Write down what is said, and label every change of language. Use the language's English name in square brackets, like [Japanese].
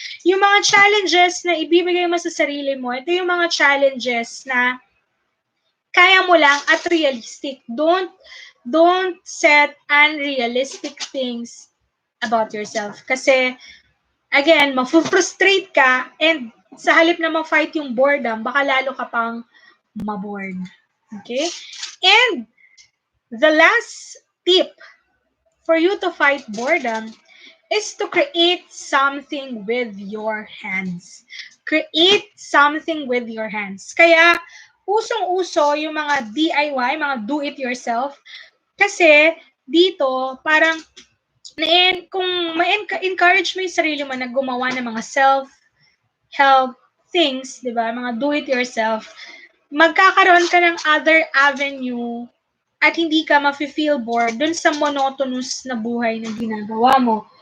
[Filipino] Yung mga challenges na ibibigay mo sa sarili mo, ito yung mga challenges na kaya mo lang at realistic. [English] Don't set unrealistic things about yourself. [Filipino] Kasi, again, mafu-frustrate ka and sa halip na ma-fight yung boredom, baka lalo ka pang mabored. Okay? [English] And the last tip for you to fight boredom is to create something with your hands. Create something with your hands. [Filipino] Kaya, usong-uso yung mga DIY, mga do-it-yourself, kasi dito, parang kung ma-encourage mo yung sarili mo na gumawa ng mga self-help things, di ba? Mga do-it-yourself, magkakaroon ka ng other avenue at hindi ka mafe-feel bored dun sa monotonous na buhay na ginagawa mo.